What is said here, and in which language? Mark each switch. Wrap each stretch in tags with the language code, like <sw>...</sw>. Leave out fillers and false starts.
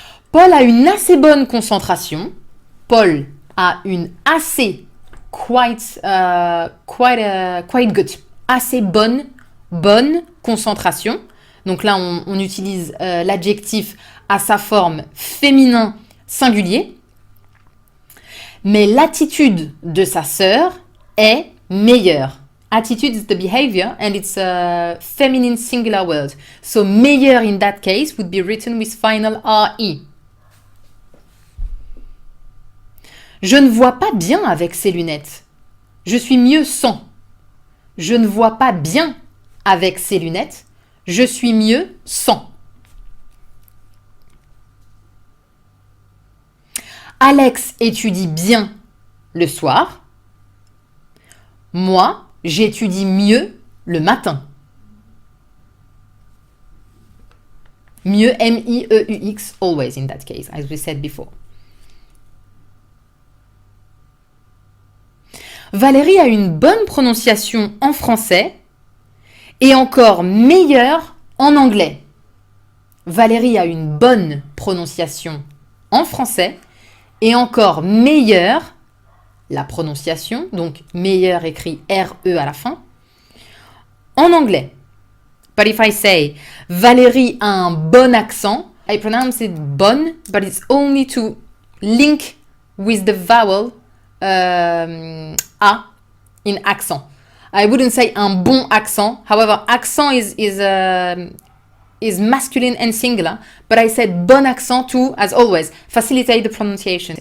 <fr>Paul a une assez bonne concentration. Paul a une assez</fr> <en>quite good.</en> <fr>Assez bonne concentration. Donc là, on utilise l'adjectif à sa forme féminin singulier. Mais l'attitude de sa sœur est meilleure.</fr> <en>Attitude is the behavior and it's a feminine singular word. So meilleur in that case would be written with final RE.</en> <fr>Je ne vois pas bien avec ces lunettes. Je suis mieux sans. Je ne vois pas bien avec ces lunettes. Je suis mieux sans. Alex étudie bien le soir. Moi, j'étudie mieux le matin.</fr> <en>Mieux, M-I-E-U-X, always in that case, as we said before.</en> <fr>Valérie a une bonne prononciation en français et encore meilleure en anglais. Valérie a une bonne prononciation en français et encore meilleure la prononciation, donc meilleur écrit R-E à la fin, en anglais.</fr> <en>But if I say</en> <fr>Valérie a un bon accent,</fr> <en>I pronounce it bon, but it's only to link with the vowel A in accent. I wouldn't say</en> <fr>un bon accent.</fr> <en>However, accent is masculine and singular, but I said bon accent to, as always, facilitate the pronunciation.</en>